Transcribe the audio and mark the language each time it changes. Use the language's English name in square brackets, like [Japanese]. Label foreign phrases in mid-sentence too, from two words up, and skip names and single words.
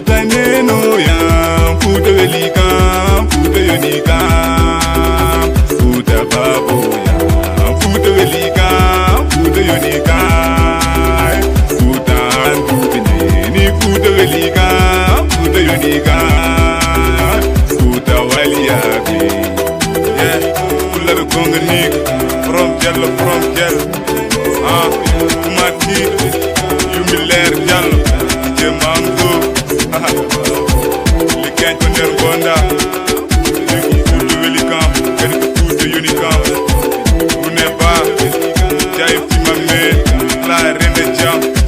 [Fula] neno yam, Futa weli kam, Futa yoni kam, Futa babo yam, Futa weli kam, Futa yoni kam, Futa anduɓe neni, Futa weli kam, Futa yoni kam, Futa wali yaɓe. [English] Yeah, [Fula] Fulaɓe gonga [English] nigga, from Jella, from Jella. [Fula] Ah, Kumar Kid, Yumi Leer Diallo, D J Mango. Li gagne ko nder gonda. Futa weli kam, kadi ko Futa yoni kam. Rune Ba, Jai Fima Me, La Rende Jam.